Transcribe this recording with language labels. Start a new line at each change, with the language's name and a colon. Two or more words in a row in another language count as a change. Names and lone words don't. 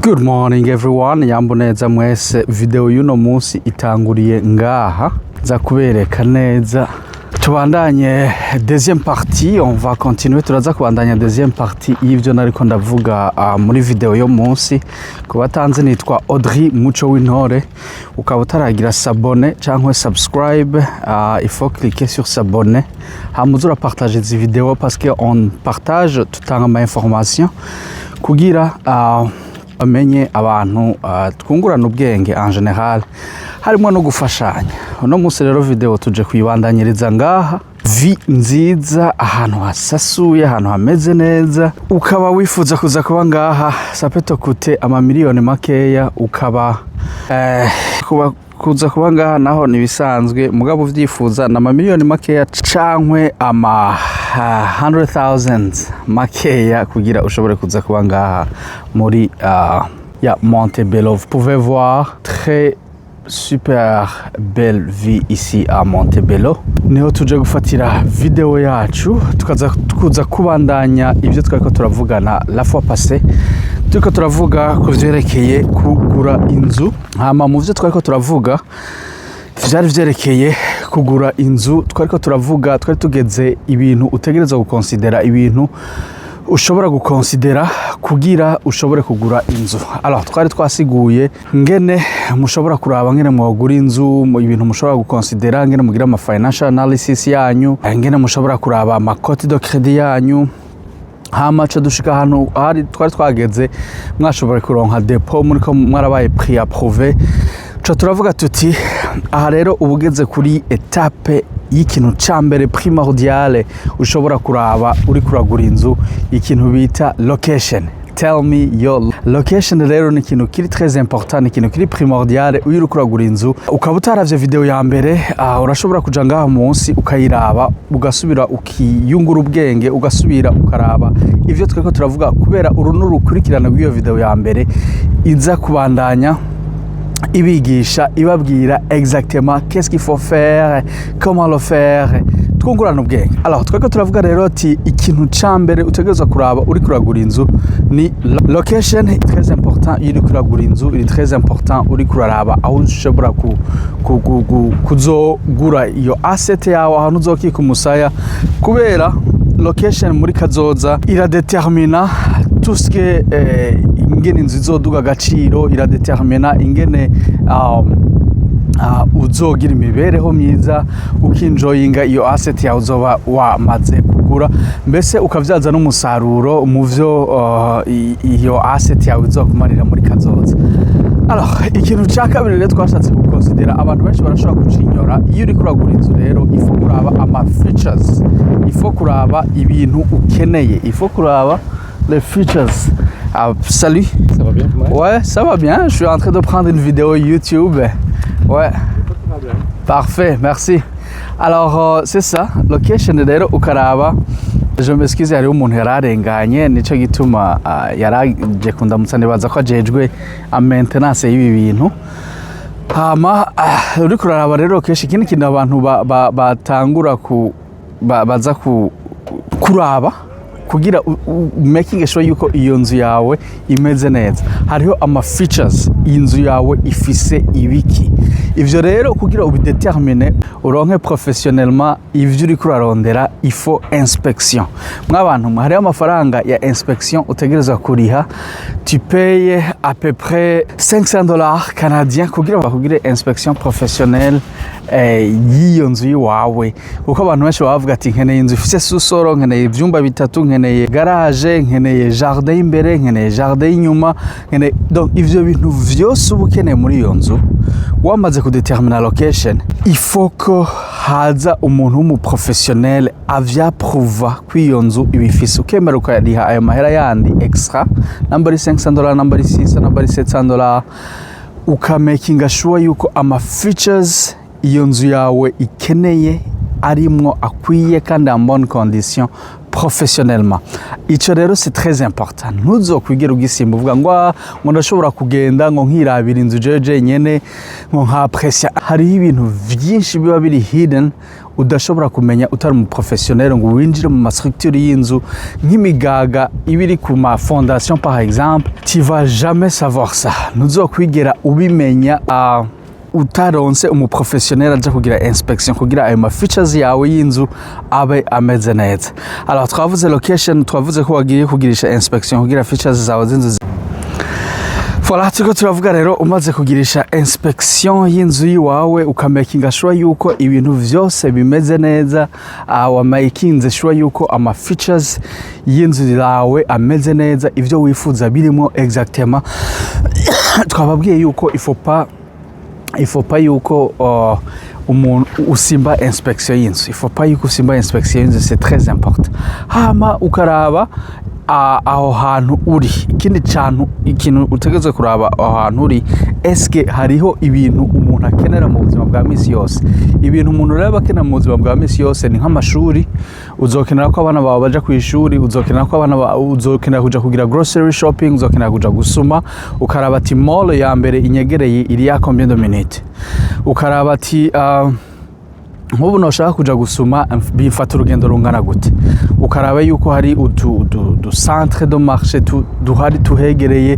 English: Good morning everyone,
Rundi: yamboneza mwese. Video y'uno munsi itanguriye ngaha za kubereka neza. Tubandanye
French: deuxième partie, on va continuer
Rundi: turaza kubandanya
French: deuxième partie
Rundi: y'ivyo nariko ndavuga muri video yo munsi. Kubatanze nitwa Audrey Muco w'Intore, ukaba utaragira s'abonner cyangwa subscribe,
French: il faut cliquer sur s'abonner.
Rundi: Hamuzura partager izi video
French: parce que on partage
Rundi: tutanga ama information kugira amenye abantu twungurana ubwenge
French: en general
Rundi: harimo no gufashanya. Uno munsi rero video tuje kwibandanyiriza ngaha vi nziza, ahantu hasasuye, ahantu hameze neza, ukaba wifuza kuza kuba ngaha sapeto kute ama miliyoni makeya, ukaba kuza kuba ngaha naho nibisanzwe, mugabo uvyifuza na miliyoni makeya cankwe ama 100,000 makeya kugira ushobore kuza kuba ngaha muri ya Montebello.
French: Vous pouvez voir très super belle vie ici à Montebello.
Rundi: Niho tuje gufatira video yacu tukaza kuza kubandanya ivyo twariko turavugana
French: la fois passée.
Rundi: Turiko turavuga kuvyerekeye kugura inzu, hama mu vyo twariko turavuga vyari vyerekeye kugura inzu. Twariko turavuga, twari tugeze ibintu utegereza gukonsidera, ibintu ushobora gukonsidera kugira ushobore kugura inzu. Alors twari twasiguye ngene mushobora kuraba ngene mwogura inzu, ibintu mushobora gukonsidera, ngene mugira ama
English: financial analysis
Rundi: yanyu, ngene mushobora kuraba ama
French: cote de crédit
Rundi: yanyu. Hama cha dushika hano hari twari twageze mwashobora kuronka depot muriko mwarabaye
French: prix approuvé.
Rundi: Cha turavuga tuti aha rero ubugeze kuri etape y'ikintu cambere primordiale ushobora kuraba uri kuragura inzu, ikintu bita location.
English: Tell me your location.
Rundi: Rero ni ikintu kiri
French: très important,
Rundi: ni ikintu kiri primordiale uri kuragura inzu. Ukaba utaravye video ya mbere, urashobora kuja ngaha munsi ukayiraba, ugasubira ukiyungura ubwenge, ugasubira ukaraba ivyo tweko turavuga, kubera urunuru rukurikirana rw'iyo video ya mbere iza kubandanya ibigisha ibabwira
French: exactement qu'est-ce qu'il faut faire, comment le faire,
Rundi: twungurana ubwenge. Alors tweko turavuga rero ati ikintu cambere utegereza kuraba uri kuragura inzu ni location.
French: Très important
Rundi: iri kuragura inzu, iri
French: très important
Rundi: uri kuraraba aho ushobora kuzogura iyo asset yawe, ahantu uzokika umusaya, kubera location muri kazoza iradetermina
French: tout ce que
Rundi: ingene inzu izoduga agaciro, iradetermina ingene uzogira imibereho myiza, ukinjoyinga iyo asset yawe uzoba wamaze kugura, mbese ukavyaza n'umusaruro mu vyo iyo asset yawe izokumarira muri kazoza. Alors ikintu ca kabiri rero twashatse gukonsidera, abantu benshi barashobora kucinyora iyo uri kuragura inzu. Rero ifo kuraba ama features, ifo kuraba ibintu ukeneye, ifo kuraba les features.
French: Salut. Ça va bien? Ouais, ça va bien. Je suis en train de prendre une vidéo YouTube. Ouais. Parfait, merci.
Rundi: Alors c'est ça, location rero ukaraba. Je m'excuse, hari umuntu yararenganye, nico gituma yaraje kundamutsa nibaza ko ajejwe a maintenance y'ibi bintu. Hama uri kuraraba rero keshi ikindi kintu abantu batangura baza kuraba kugira
English: making sure
Rundi: yuko iyo nzu yawe imeze neza. Hariho ama features inzu yawe ifise ibiki. Ivyo rero kugira ubidetermine uronke professionnellement ivyo uri kurarondera, ifo inspection. Mwabantu hariho amafaranga ya inspection utegereza kuriha.
French: Tu payes à peu près $500 canadiens
Rundi: kugira bakugire
French: inspection professionnelle
Rundi: y'iyo nzu yawe. Kuko abantu benshi bavuga ati nkeneye inzu ifise sous-sol, nkeneye ivyumba bitatu, nkeneye garage, nkeneye jardin imbere, nkeneye jardin inyuma, nkeneye. Donc ivyo bintu vyose ubukeneye muri iyo nzu wamaze kudetermina location,
French: il faut
Rundi: ko haza umuntu w'umuprofessionnel avyaprouva kw'iyo nzu ibifise, ukemera ukariha ayo mahera yandi extra, namba ari $500, namba ari $600, namba ari $700, ukamakinga sure yuko ama features iyo nzu yawe ikeneye arimwo akwiye kandi
French: en bonne condition professionnellement.
Rundi: Ico rero
French: c'est très important.
Rundi: Ntuzokwigera ugisimba uvuga ngo ndashobora kugenda ngo nkirabira inzu jeje nyene ngo nkapresya. Hari ibintu vyinshi biba biri hidden udashobora kumenya utari mu professionnel ngo winjire mu structure y'inzu nk'imigaga ibiri ku ma fondation
French: par exemple. Tu vas jamais savoir ça.
Rundi: Ntuzokwigera ubimenya utaronse umuprofessionnel aja kugira inspection kugira ayo ma features yawe y'inzu abe ameze neza. Alors twavuze location, twavuze ko wagiye kugirisha inspection kugira features zawe z'inzu. Voilà, turiko turavuga rero umaze kugirisha inspection y'inzu yiwawe ukamakinga sure yuko ibintu vyose bimeze neza, wamakinze sure yuko ama features y'inzu yawe ameze neza, ivyo wifuza birimo exactement. Twababwiye yuko
French: il faut pas
Rundi: yuko umuntu usimba inspection y'inzu.
French: Il faut pas
Rundi: yuko usimba inspection y'inzu,
French: c'est très important.
Rundi: Hama ukaraba aho hantu uri, ikindi ikintu utegeze kuraba aho hantu uri, eske hariho ibintu umuntu akenera mu buzima bwa misi yose. Ibintu umuntu rero akenera mu buzima bwa misi yose ni nk'amashuri, uzokenera ko abana bawe baja ku ishuri, uzokenera kuja kugira
English: grocery shopping,
Rundi: uzokenera kuja gusuma, ukaraba ati mall ya mbere inyegereye iri ya
French: combien de minutes,
Rundi: ukaraba ati nk'ubu noshaka kuja gusuma bifata urugendo rungana gute, ukaraba yuko hari
French: du centre de marché
Rundi: duhari tuhegereye.